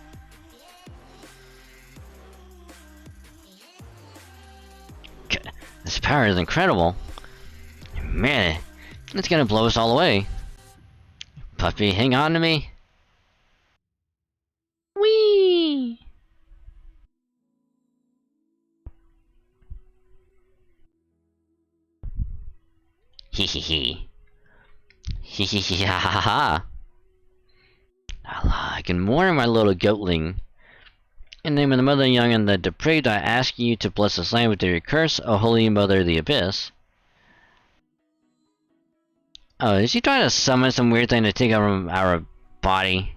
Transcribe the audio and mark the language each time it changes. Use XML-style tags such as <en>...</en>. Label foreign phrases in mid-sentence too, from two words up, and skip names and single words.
<en>This power is incredible. Man, it's gonna blow us all away. Puppy, hang on to me. Whee! Hee hee hee. Hee hee hee ha ha ha. Allah, good morning, my little goatling. In the name of the Mother Young and the Depraved, I ask you to bless this land with your curse, O Holy Mother of the Abyss. Oh, is she trying to summon some weird thing to take over our body?</en>